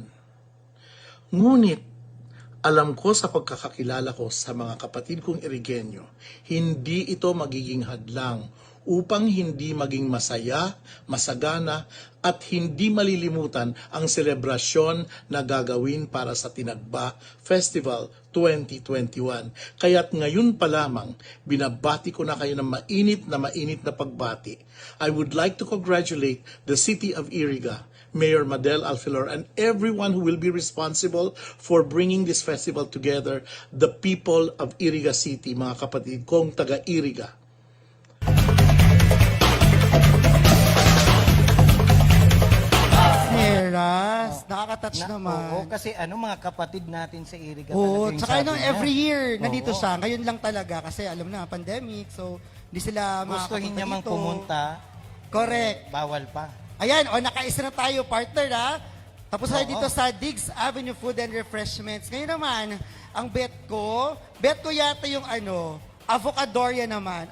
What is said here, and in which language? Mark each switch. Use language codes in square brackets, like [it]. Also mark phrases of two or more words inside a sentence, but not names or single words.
[tl] Ngunit, alam ko sa pagkakakilala ko sa mga kapatid kong Irigenyo, hindi ito magiging hadlang upang hindi maging masaya, masagana, at hindi malilimutan ang selebrasyon na gagawin para sa Tinagba Festival 2021. Kaya't ngayon pa lamang, binabati ko na kayo ng mainit na pagbati. [en] I would like to congratulate the City of Iriga, Mayor Madel Alfilor, and everyone who will be responsible for bringing this festival together, the people of Iriga City, [tl] mga kapatid kong taga-Iriga. Nieras, nakaka-touch naman. Oo, kasi mga kapatid natin sa Iriga. Oo, talaga yung tsaka sabi ano, niya. [en] every year, [tl] nandito Oo. siya. Ngayon lang talaga kasi alam na, pandemic, so hindi sila Gustuhin niya mang dito. pumunta, Correct. bawal pa. Ayan, nakaisa na tayo, partner, ha? Tapos tayo Oo. dito sa Diggs Avenue Food and Refreshments. Ngayon naman, ang bet ko yata yung Avocadoria naman.